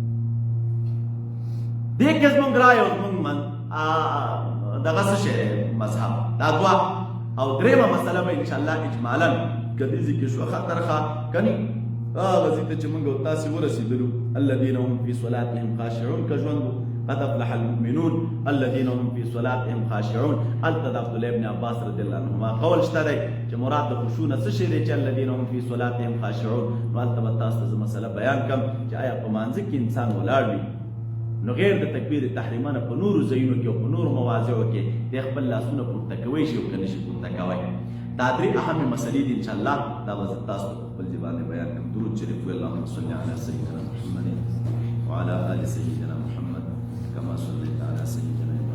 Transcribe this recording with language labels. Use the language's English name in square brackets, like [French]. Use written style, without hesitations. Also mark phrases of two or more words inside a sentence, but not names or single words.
[Pashto] دې کې زمونږ رایه او زمونږ دغه څه شی مذهب دا 2. او درېیمه مسله به انشاءالله اجمالا که دې ځای کې شوخه ترخه کني هغه ځای ته چې موږ او تاسې ورسېدلو [Arabic] الذین هم فی صلاتهم خاشعون [Pashto] که ژوند [Arabic] قد افلح المؤمنون الذین هم فی صلاتهم خاشعون. [Pashto] هلته د عبدالله ابن عباس [Arabic] رضی الله عنهما [Pashto] قول شته دی چې مراد د خشوع نه څه شی دی چې [Arabic] الذین هم فی صلاتهم خاشعون. [Pashto] نو هلته به تاسو ته زه مسله بیان کړم چې آیا په مانځه کې انسان ولاړ وي نو غیر د تکبیر تحریمانه په نورو ځایونو کې او په نورو مواضعو کې د خپل لاسونه پورته کوی شي او که نه شي پورته کوی. دا 3 اهمې مسلې دي انشاءالله دا به زه تاسو ته په خپل ژبه بیان کړم. درود شریف وایي [Arabic] اللهم صل علی سیدنا محمد وعلى آل سیدنا محمد كما صليت على سيدنا